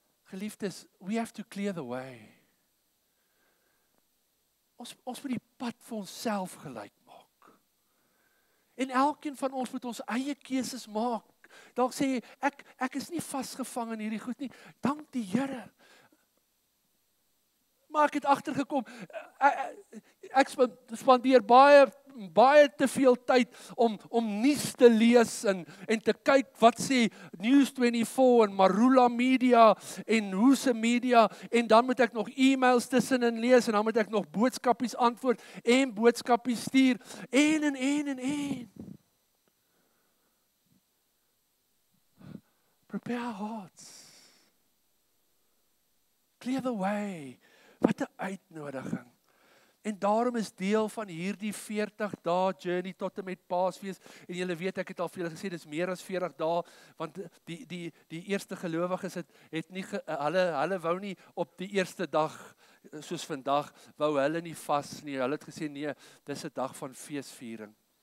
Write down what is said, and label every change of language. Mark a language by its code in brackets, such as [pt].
[en] Geliefdes, we have to clear the way. [af] Ons moet die pad vir onsself gelyk maak. En elkeen van ons moet ons eie keuses maak. Dalk sê jy, ek is nie vasgevang in hierdie goed nie. Dank die Here. Maar ek het agtergekom, ek spandeer baie te veel tyd om nuus te lees en te kyk wat sê News24 en Marula Media en Hoese Media en dan moet ek nog e-mails tussenin lees en dan moet ek nog boodskapies antwoord en boodskapies stuur en. [en] Prepare our hearts. Clear the way. [af] Wat 'n uitnodiging. En daarom is deel van hierdie 40 dae journey tot en met Paasfees. En julle weet ek het al vir julle gesê dis meer as 40 dae want die eerste gelowiges het nie hulle wou nie op die eerste dag soos vandag wou hulle nie vas nie. Hulle het gesê nee, dis 'n dag van feesviering.